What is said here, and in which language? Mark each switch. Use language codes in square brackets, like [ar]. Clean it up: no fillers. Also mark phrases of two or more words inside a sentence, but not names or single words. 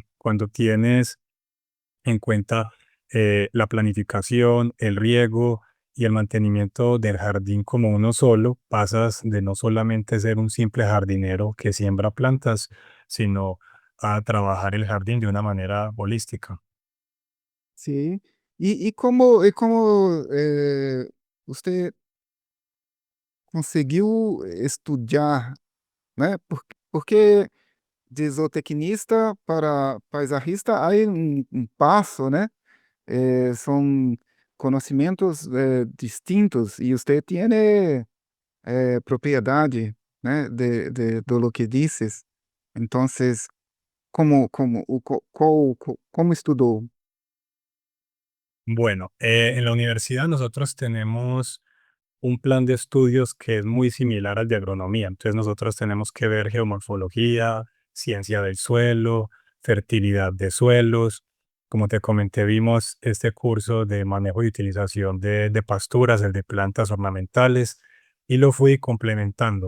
[es] Cuando tienes en cuenta la planificación, el riego y el mantenimiento del jardín como uno solo, pasas de no solamente ser un simple jardinero que siembra plantas, sino a trabajar el jardín de una manera holística. Sí. [pt] E como você conseguiu estudar, né? Porque de zootecnista para paisajista há um passo, né? São conhecimentos distintos e você tem propriedade, né? [es] De lo que dices. [pt] Então, como estudou? [es] Bueno, en la universidad nosotros tenemos un plan de estudios que es muy similar al de agronomía. Entonces nosotros tenemos que ver geomorfología, ciencia del suelo, fertilidad de suelos. Como te comenté, vimos este curso de manejo y utilización de pasturas, el de plantas ornamentales, y lo fui complementando.